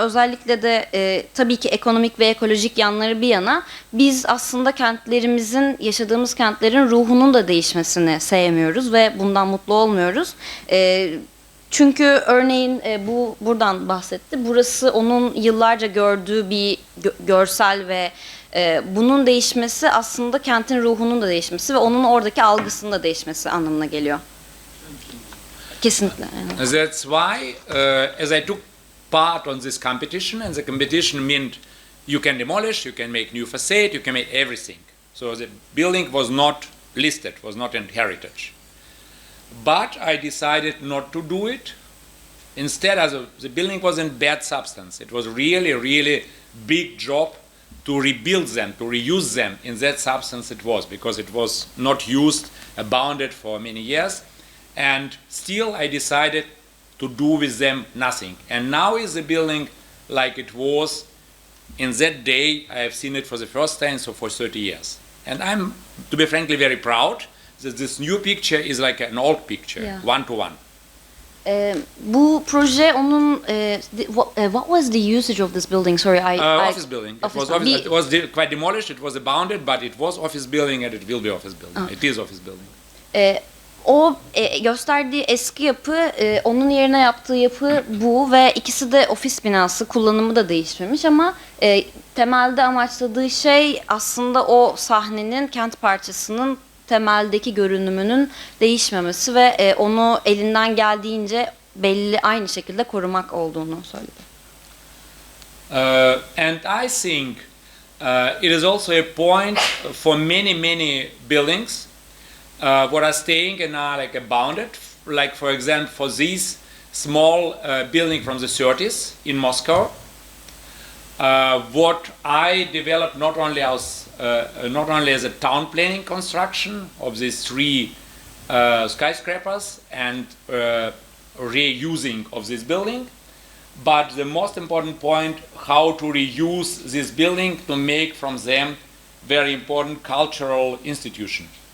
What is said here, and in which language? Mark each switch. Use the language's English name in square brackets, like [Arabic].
[Turkish] Özellikle de tabii ki ekonomik ve ekolojik yanları bir yana biz aslında kentlerimizin, yaşadığımız kentlerin ruhunun da değişmesini sevmiyoruz ve bundan mutlu olmuyoruz. Çünkü örneğin buradan bahsetti. Burası onun yıllarca gördüğü bir görsel ve bunun değişmesi aslında kentin ruhunun da değişmesi ve onun oradaki algısının da değişmesi anlamına geliyor. Kesinlikle. Yani. [English] That's why, as I took part on this competition, and the competition meant you can demolish, you can make new facade, you can make everything. So the building was not listed, was not in heritage. But I decided not to do it. Instead, the building was in bad substance. It was really big job to rebuild them, to reuse them in that substance it was, because it was not used, abounded for many years. And still I decided to do with them nothing. And now is the building like it was in that day. I have seen it for the first time, so for 30 years. And I'm, to be frankly, very proud that this new picture is like an old picture, Yeah. one to one. [Turkish] Bu proje onun [English] what was the usage of this building? Sorry, Office building. Office It was quite demolished. It was abounded, but it was office building, and it will be office building. It is office building. [Turkish] O gösterdiği eski yapı, onun yerine yaptığı yapı bu ve ikisi de ofis binası, kullanımı da değişmemiş ama temelde amaçladığı şey aslında o sahnenin, kent parçasının temeldeki görünümünün değişmemesi ve onu elinden geldiğince belli aynı şekilde korumak olduğunu söyledi. [English] And I think it is also a point for many buildings what are staying and are like abounded. Like for example, for this small building from the 30s in Moscow, what I developed not only as a town planning construction of these three skyscrapers and reusing of this building, but the most important point, how to reuse this building to make from them very important cultural institution.